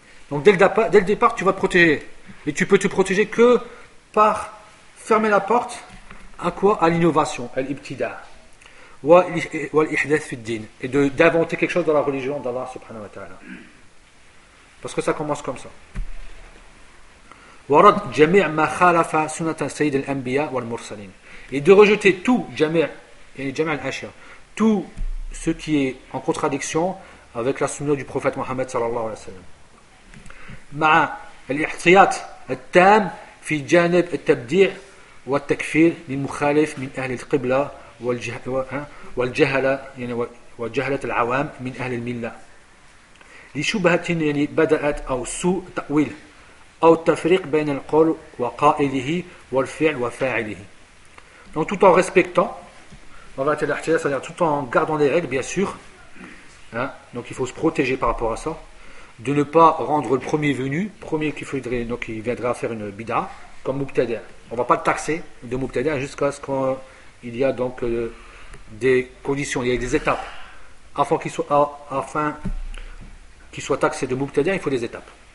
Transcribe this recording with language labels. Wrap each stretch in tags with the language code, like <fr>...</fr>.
<fr>Donc dès le départ, tu vas te protéger. Et tu peux te protéger que par fermer la porte à quoi ? À l'innovation.</fr> <ar>Al-ibtida. Wal-ihdath fi din.</ar> <fr>Et d'inventer quelque chose dans la religion d'Allah</fr> <ar>subhanahu wa ta'ala.</ar> <fr>Parce que ça commence comme ça.</fr> <ar>ورد جميع ما خالف سنة سيد الأنبياء والمرسلين.</ar> <fr>Et de rejeter tout</fr> <ar>جميع الأشياء,</ar> <fr>tout ce qui est en contradiction avec la sunna du prophète Mohammed</fr> <ar>صلى الله عليه وسلم. مع الاحتياط التام في جانب التبديع والتكفير للمخالف من أهل القبلة والجهلة يعني وجهلة العوام من أهل الملة. لشبهة يعني بدأت أو سوء تأويل أو التفريق بين القول وقائله والفعل وفاعله.</ar> <fr>Donc tout en respectant, on va te dire, c'est-à-dire tout en gardant les règles, bien sûr. Hein, donc il faut se protéger par rapport à ça, de ne pas rendre le premier venu, premier qui faudrait, donc il viendra faire une bida, comme Mubtada. On va pas le taxer de Mubtada jusqu'à ce qu'il y a donc des conditions, il y a des étapes, afin qu'il soit taxé de Mubtada, il faut des étapes.</fr>